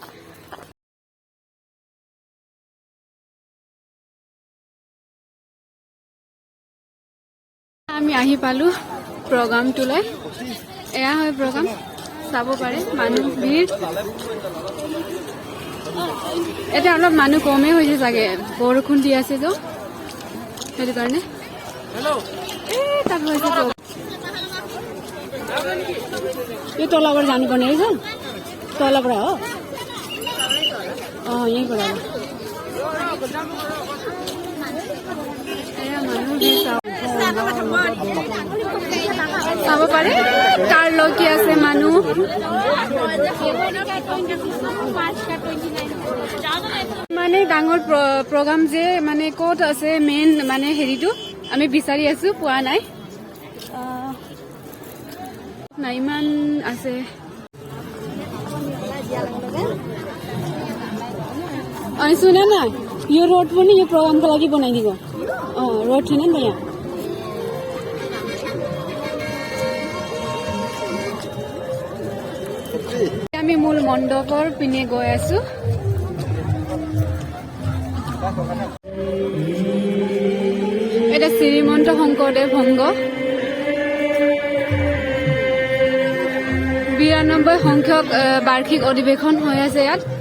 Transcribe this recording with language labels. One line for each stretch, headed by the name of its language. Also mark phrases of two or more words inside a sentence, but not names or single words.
Assamese: আমি আহি পালো প্ৰগ্ৰামটোলৈ। এয়া হয় প্ৰগ্ৰাম, চাব পাৰে মানুহ ভিৰ। এতিয়া অলপ মানুহ কমেই হৈছে চাগে, বৰষুণ দি আছে তো, সেইটো কাৰণে। তাত হৈছে
Nepali: यो तलबाट जानुपर्ने रहेछ, तलबाट हो।
Assamese: यहीँबाट চাব পাৰে কাৰ লগি আছে মানুহ। মানে ডাঙৰ প্ৰগ্ৰাম যে, মানে ক'ত আছে মেইন মানে হেৰিটো আমি বিচাৰি আছো, পোৱা নাই। ইমান আছে।
Nepali: सुन न, यो रोड पनि यो प्रोग्रामको लागि बनाइदिएको। रोड थिएन नि त यहाँ।
Assamese: আমি মূল মণ্ডপৰ পিনে গৈ আছো। এটা শ্ৰীমন্ত শংকৰদেৱ সংঘ 92 সংখ্যক বাৰ্ষিক অধিৱেশন হৈ আছে ইয়াত।